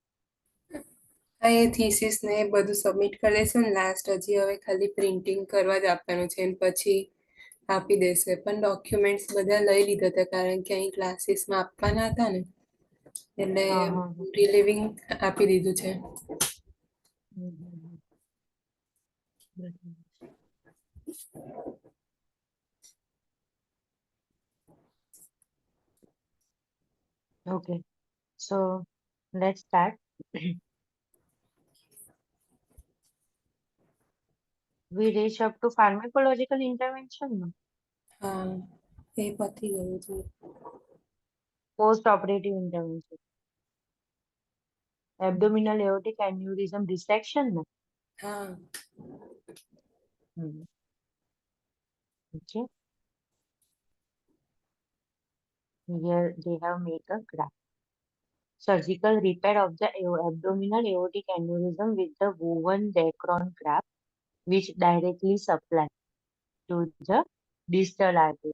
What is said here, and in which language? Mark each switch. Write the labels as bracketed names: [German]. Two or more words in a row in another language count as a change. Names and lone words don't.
[Gujarati] હા, એ થીસીસ ને એ બધું સબમિટ કરી દેશે ને લાસ્ટ, હજી હવે ખાલી પ્રિન્ટિંગ કરવા જ આપવાનું છે ને પછી આપી દેશે. પણ ડોક્યુમેન્ટ્સ બધા લઈ લીધા હતા કારણ કે અહીં ક્લાસીસમાં આપવાના હતા ને, એટલે રિલીવિંગ આપી દીધું છે. [English] Okay, so let's start. We reach up to pharmacological intervention, no? [Gujarati] હા, એ પતી ગયું છે. [English] Post-operative intervention. Abdominal aortic aneurysm resection, no? [Gujarati] હા. [English] Okay. Here they have made a graph. Surgical repair of the abdominal aortic aneurysm with the woven Dacron graft, which directly supply to the distal artery.